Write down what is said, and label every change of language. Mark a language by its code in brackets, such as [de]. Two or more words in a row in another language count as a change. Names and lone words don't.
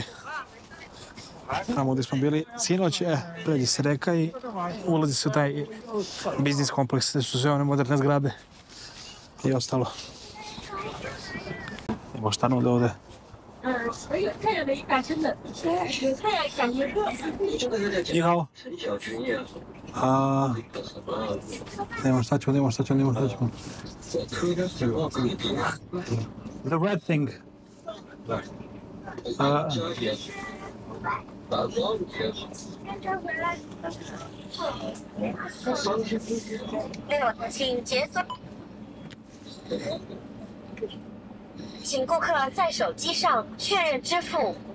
[sr] Tamo gdje smo bili sinoć, pređe se reka i ulazi se u taj biznis kompleks gdje su sve one moderne zgrade i ostalo. Evo šta nude ovdje. [zh] 你好. [sr] Nemo šta ćemo. [en] The red thing. [zh] 请顾客在手机上确认支付。